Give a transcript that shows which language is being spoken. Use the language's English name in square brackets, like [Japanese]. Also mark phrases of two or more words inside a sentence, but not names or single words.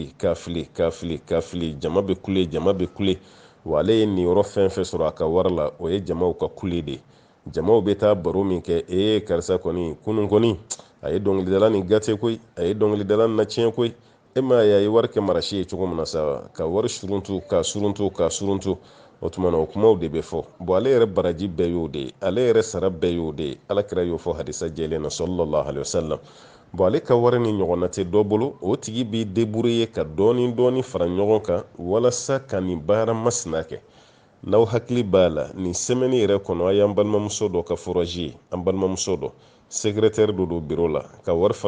[Bambara] fili jama bɛ kule wa ale ye nin yɔrɔ fɛn fɛn sɔrɔ a ka wari la o ye jamaw ka kule de jamaw bɛ taa baro min kɛ karisa kɔni kunun kɔni a ye dɔnkilidala ni gate koyi a ye dɔnkilidala na tiɲɛ koyi e ma ye a ye wari kɛ marasi ye cogo min na sa ka wari suruntu o tuma na o kumaw de bɛ fɔ bon ale yɛrɛ baraji bɛɛ y'o de ye ale yɛrɛ sara bɛɛ y'o de ye alakira y'o fɔ hadisa jɛlen na [Arabic] صلى الله عليه وسلم [Bambara] bon ale ka wari ni ɲɔgɔnna tɛ dɔ bolo o tigi b'i débrouiller ka dɔɔni fara ɲɔgɔn kan walasa ka nin baara masina kɛ n'aw hakili b'a la nin semaine yɛrɛ kɔnɔ a y'an balimamuso dɔ ka foraji ye an balimamuso dɔ secrétaire dɔ don bureau la ka wari